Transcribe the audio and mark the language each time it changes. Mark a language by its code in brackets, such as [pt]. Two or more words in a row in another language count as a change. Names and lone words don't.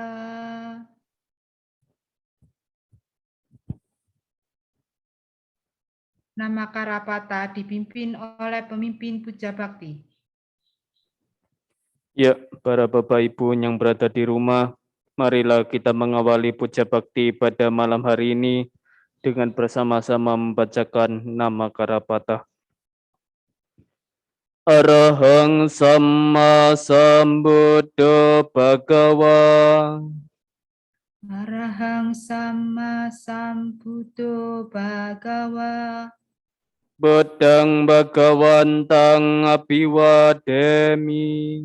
[id] Nama Karapata dipimpin oleh pemimpin Puja Bakti. Ya, para Bapak Ibu yang berada di rumah, marilah kita mengawali Puja Bakti pada malam hari ini dengan bersama-sama membacakan nama Karapata. [pi] Arahang Samma Sambuddho Bhagava. Arahang Samma Sambuddho Bhagava. Buddhang Bhagawantang Abhiwademi.